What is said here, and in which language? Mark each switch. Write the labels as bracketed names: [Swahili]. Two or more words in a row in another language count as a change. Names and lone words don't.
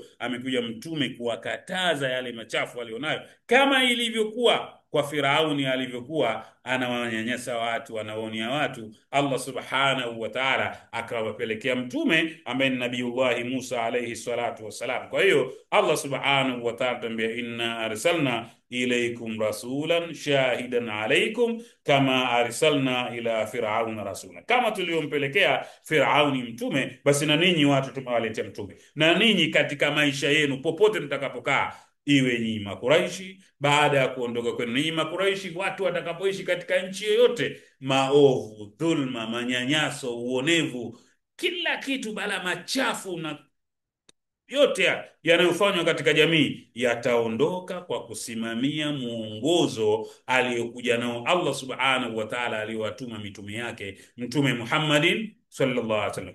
[Swahili] Amekuja mtume kuwakataza yale machafu walionayo, kama ilivyokuwa kwa Firauni alivyokuwa anawanyanyasa watu, anawaonia watu. Allah [Arabic] سبحانه وتعالى [Swahili] akawapelekea mtume ambaye ni Nabiyullahi Musa [Arabic] عليه الصلاة والسلام. [Swahili] Kwa hiyo Allah [Arabic] سبحانه وتعالى [Swahili] tambia, [Arabic] إنا أرسلنا إليكم رسولا شاهدا عليكم كما أرسلنا إلى فرعون رسولا, [Swahili] kama tuliompelekea Firauni mtume, basi na ninyi watu tumewaletea mtume. Na ninyi katika maisha yenu popote mtakapokaa, iwe nyinyi Makuraishi, baada ya kuondoka kwenu ninyi Makuraishi, watu watakapoishi katika nchi yoyote, maovu, dhulma, manyanyaso, uonevu, kila kitu bala machafu na yote yanayofanywa katika jamii yataondoka kwa kusimamia muongozo aliyokuja nao Allah [Arabic] سبحانه وتعالى, [Swahili] aliyowatuma mitume yake, Mtume Muhammadin [Arabic] صلى الله عليه وسلم.